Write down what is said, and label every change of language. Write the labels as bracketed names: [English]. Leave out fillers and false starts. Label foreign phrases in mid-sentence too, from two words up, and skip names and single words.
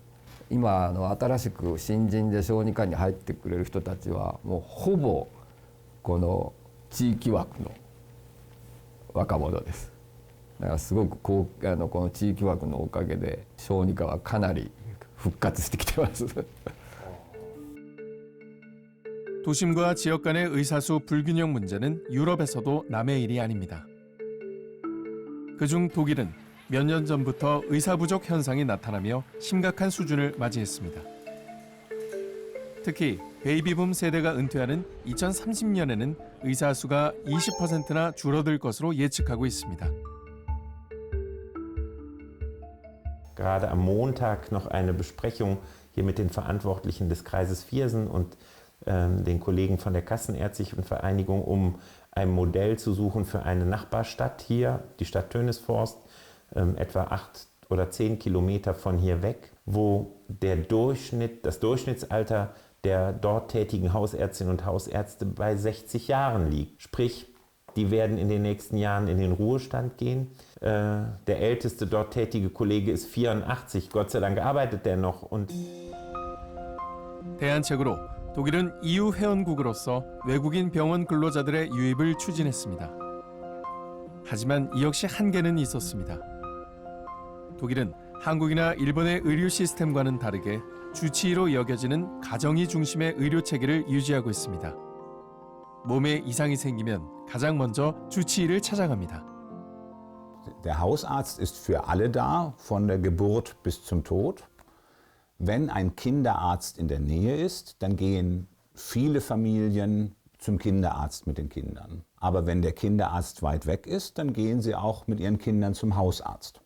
[Japanese] 今新しく新人で小児科に入ってくれる人たちはもうほぼこの地域枠の若者です。だからすごくこの地域枠のおかげで小児科はかなり復活してきてます。 [Korean] 도심과 지역 간의 의사수 불균형 문제는 유럽에서도 남의 일이 아닙니다. 그중 독일은 몇 년 전부터 의사 부족 현상이 나타나며 심각한 수준을 맞이했습니다. 특히 베이비붐 세대가 은퇴하는 2030년에는 의사 수가 20%나 줄어들 것으로 예측하고 있습니다. [German] Gerade am Montag noch eine Besprechung hier mit den Verantwortlichen des Kreises Viersen und den Kollegen von der Kassenärztlichen Vereinigung, um ein Modell zu suchen für eine Nachbarstadt hier, die Stadt Tönisvorst, etwa 8 oder 10 Kilometer von hier weg, wo das Durchschnittsalter der dort tätigen Hausärztinnen und Hausärzte bei 60 Jahren liegt. Sprich, die werden in den nächsten Jahren in den Ruhestand gehen. Der älteste dort tätige Kollege ist 84. Gott sei Dank arbeitet der noch. Und [Korean] 대안책으로 독일은 EU 회원국으로서 외국인 병원 근로자들의 유입을 추진했습니다. 하지만 이 역시 한계는 있었습니다. 독일은 한국이나 일본의 의료 시스템과는 다르게 주치의로 여겨지는 가정의 중심의 의료 체계를 유지하고 있습니다. 몸에 이상이 생기면 가장 먼저 주치의를 찾아갑니다. [German] Der Hausarzt ist für alle da, von der Geburt bis zum Tod. Wenn ein Kinderarzt in der Nähe ist, dann gehen viele Familien zum Kinderarzt mit den Kindern. Aber wenn der Kinderarzt weit weg ist, dann gehen sie auch mit ihren Kindern zum Hausarzt.